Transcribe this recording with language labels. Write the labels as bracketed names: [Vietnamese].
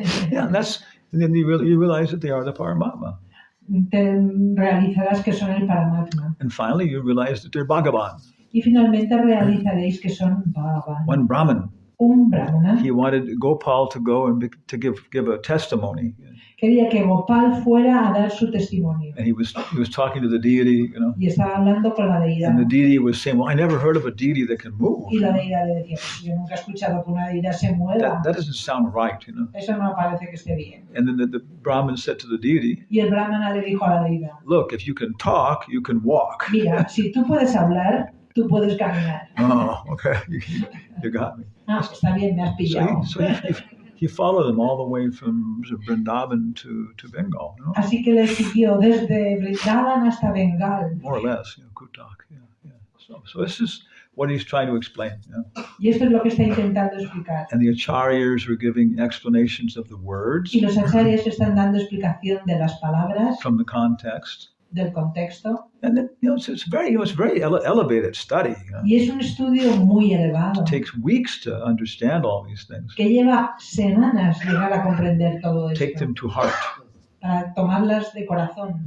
[English] Yeah, and then you realize that they are the Paramatma. [Spanish] Te realizarás que son el Paramatma. [English] And finally, you realize that they're Bhagavan. [Spanish] Y finalmente realizaréis que son Bhagavan. [English] One Brahmin, [Spanish] Un brahmana [English] he wanted Gopal to go and to give a testimony. [Spanish] quería que Gopal fuera a dar su testimonio. [English] And he was talking to the deity, you know. [Spanish] Y estaba hablando con la deidad. [English] And the deity was saying, well, I never heard of a deity that can move. [Spanish] Y la deidad le decía, pues yo nunca he escuchado que una deidad se mueva. [English] That doesn't sound right, you know. [Spanish] Eso no me parece que esté bien. [English] And then the Brahmin said to the deity, [Spanish] Y el brahmana le dijo a la deidad, [English] look, if you can talk, you can walk. [Spanish] mira, si tú puedes hablar, tú puedes caminar. [English] Oh, okay. You got me. [Spanish] Ah, está bien, me has pillado. [English] So he followed them all the way from Vrindavan to Bengal, you know? [Spanish] Así que le siguió desde Vrindavan hasta Bengal. [English] More or less, you know, Kutak. Yeah. So this is what he's trying to explain. You know? [Spanish] Y esto es lo que está intentando explicar. [English] And the acharyas were giving explanations of the words [Spanish] Y los acharyas están dando explicación de las palabras, [English] from the context. [Spanish] del contexto. [English] And then, you know, it's very elevated study. You know? [Spanish] Y es un estudio muy elevado, [English] It takes weeks to understand all these things. [Spanish] que lleva semanas llegar a comprender todo [English] Take [Spanish] esto, [English] them to heart. [Spanish] para tomarlas de corazón.